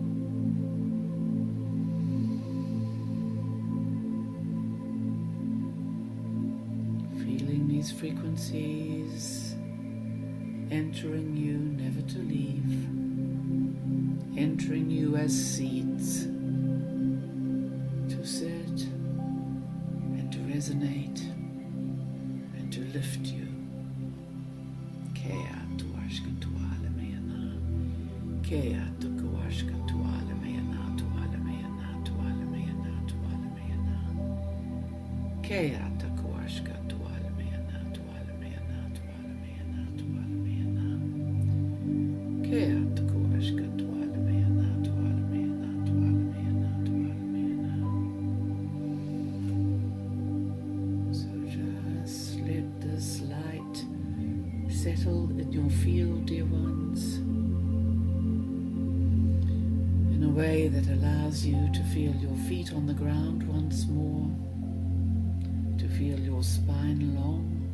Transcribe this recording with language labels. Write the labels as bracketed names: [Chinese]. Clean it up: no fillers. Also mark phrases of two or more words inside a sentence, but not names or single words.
[English] Feeling these frequencies entering you, never to leave, entering you as seeds to sit and to resonate and to lift you. Kea tuashka tuala meana, kea tuashka tuala meana, tuala meana, tuala meana, tuala meana, kea tuashka tuala meana, tuala meana, tuala meana, tuala meana, kea tuashka tuala meana, tuala meana, tuala meana, tuala meana. So just let this light settle in your field, dear ones, in a way that allows you to feel your feet on the ground once more, to feel your spine long,